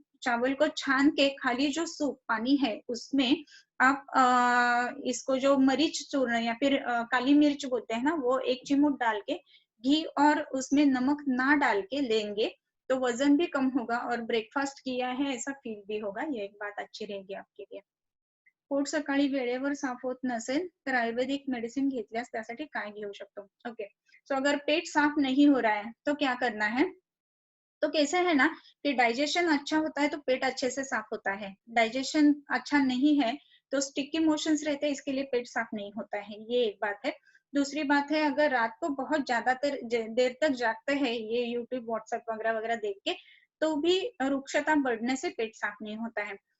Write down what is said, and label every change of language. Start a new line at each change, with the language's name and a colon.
Hindi: चावल को छान के खाली जो सूप पानी है उसमें आप इसको जो मरीच चूर्ण या फिर काली मिर्च बोलते हैं ना, वो 1 चिमुट डाल के घी और उसमें नमक ना डाल के लेंगे तो वजन भी कम होगा और ब्रेकफास्ट किया है ऐसा फील भी होगा। ये एक बात अच्छी रहेगी आपके लिए।
Marathi: पोट सकाळी वेळेवर साफ होत नसेल तर आयुर्वेदिक मेडिसिन घेतल्यास त्यासाठी काय घेऊ शकतो?
Hindi: ओके, सो अगर पेट साफ नहीं हो रहा है तो क्या करना है, तो कैसे है ना कि डाइजेशन अच्छा होता है तो पेट अच्छे से साफ होता है, डाइजेशन अच्छा नहीं है तो स्टिकी मोशंस रहते हैं, इसके लिए पेट साफ नहीं होता है, ये एक बात है। दूसरी बात है, अगर रात को बहुत ज्यादातर देर तक जागते हैं ये यूट्यूब व्हाट्सएप वगैरह वगैरह देख के, तो भी रुक्षता बढ़ने से पेट साफ नहीं होता है।